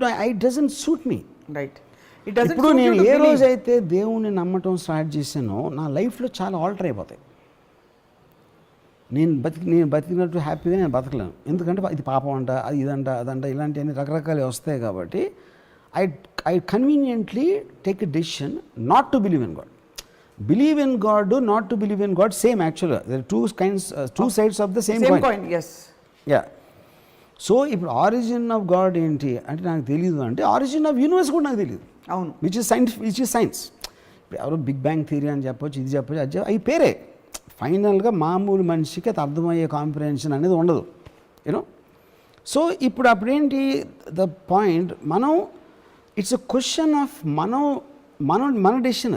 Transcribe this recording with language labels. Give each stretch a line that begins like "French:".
English: It doesn't suit me.
Telugu: ఇప్పుడు నేను ఏ రోజైతే దేవుణ్ణి నమ్మటం స్టార్ట్ చేశానో నా లైఫ్లో చాలా ఆల్టర్ అయిపోతాయి. నేను బతికినట్టు హ్యాపీగా నేను బతకలేను. ఎందుకంటే ఇది పాపం అంట, అది ఇదంట, అదంట, ఇలాంటివన్నీ రకరకాలు వస్తాయి. కాబట్టి
English: I conveniently take a decision not to believe in God. Believe in God, not to believe in God, same actually. There are two sides of the same coin. Yes. Yeah.
Telugu: So ఇప్పుడు origin of God ఏంటి అంటే నాకు తెలియదు, అంటే origin of universe కూడా నాకు తెలియదు. అవును, విచ్ ఇస్ సైన్స్. ఇప్పుడు ఎవరో బిగ్ బ్యాంగ్ థియరీ అని చెప్పొచ్చు, ఇది చెప్పొచ్చు, అది అవి పేరే. ఫైనల్గా మామూలు మనిషికి అది అర్థమయ్యే కాంప్రిహెన్షన్ అనేది ఉండదు. యూనో, సో ఇప్పుడు అప్పుడేంటి ద పాయింట్, మనం
English: it's a question of
Telugu: మన డెసిషన్.